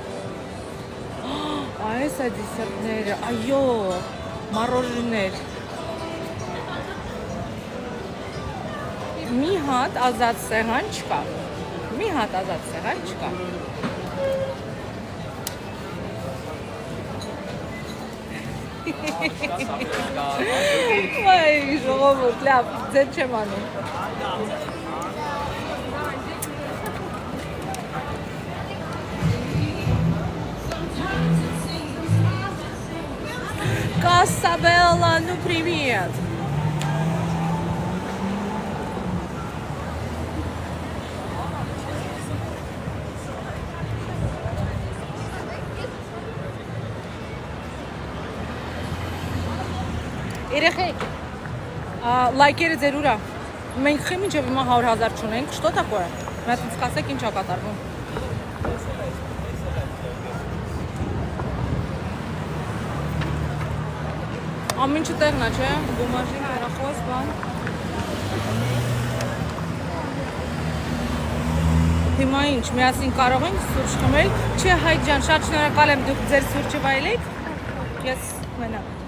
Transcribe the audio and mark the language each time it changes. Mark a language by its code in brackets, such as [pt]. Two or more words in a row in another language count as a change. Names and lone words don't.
[hy] Այս դիսերտները, այո, մառոժիներ։ Մի հատ ազատ սեղան չկա։ Վայ, ժողովուրդ, լավ, ձեզ չեմ անում։ Кассабелла, [ru] ну привет! [hy] Երեխեք, լայքերը ձեր ուրա, մենք խիմ ինչև հիմա 100,000 չունենք, [ru] что такое? [hy] Մեզ ինձ կասեք ինչ ա կատարվում։ Ամինչը տեղնա, չէ, բումաժին, հեռախոս, բան։ Հիմա ինչ, միասին կարող ենք սուրճ խմել, չէ Հայկ ջան, շատ շնորհակալ եմ դուք ձեր սուրճը վայելեք, ես մենակ։